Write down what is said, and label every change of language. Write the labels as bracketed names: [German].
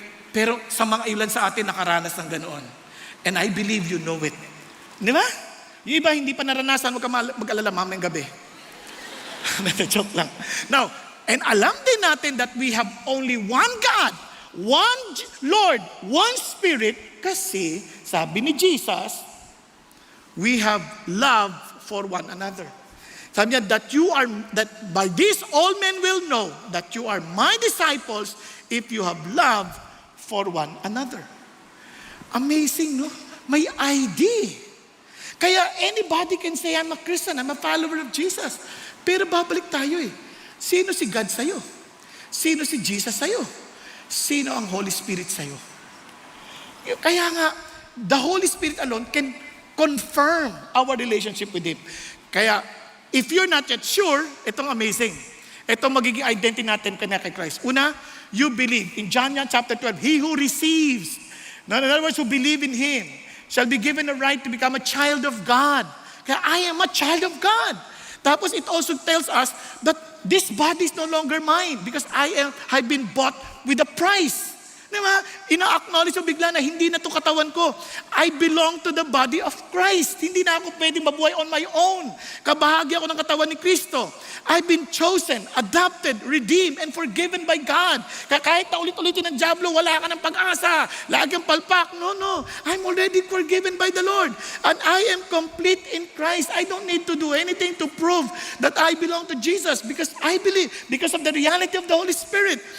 [Filipino] Pero sa mga ilan sa atin nakaranas ng ganoon. [English] And I believe you know it. [Filipino] Di ba? Yung iba hindi pa naranasan, mag-alala mamayang gabi. Joke lang. [English] Now, and [Filipino] alam din natin [English] that we have only one God, one Lord, one Spirit, [Filipino] kasi sabi ni Jesus, [English] we have love for one another. [Filipino] Sabi niya, [English] that by this all men will know that you are my disciples if you have love for one another. Amazing, no? [Filipino] May ID. [English] Kaya anybody can say, I'm a Christian, I'm a follower of Jesus. [Filipino] Pero babalik tayo eh. Sino si God sa'yo? Sino si Jesus sa'yo? Sino ang Holy Spirit sa'yo? [English] Kaya nga, the Holy Spirit alone can confirm our relationship with Him. [Filipino] Kaya, [English] if you're not yet sure, [Filipino] itong amazing. Itong magiging identity natin kanya kay Christ. [English] Una, you believe. In John chapter 12, he who receives, in other words, who believe in Him, shall be given a right to become a child of God. Kaya I am a child of God. [Filipino] Tapos [English] it also tells us that this body is no longer mine because I've been bought with a price. Diba? [Filipino] Ina-acknowledge mo bigla na hindi na ito katawan ko. [English] I belong to the body of Christ. [Filipino] Hindi na ako pwedeng mabuhay [English] on my own. [Filipino] Kabahagi ako ng katawan ni Kristo. [English] I've been chosen, adopted, redeemed, and forgiven by God. [Filipino] Kahit na ulit-ulitin ng diablo, wala ka ng pag-asa. Lagi ang palpak. No. [English] I'm already forgiven by the Lord. And I am complete in Christ. I don't need to do anything to prove that I belong to Jesus because I believe, because of the reality of the Holy Spirit.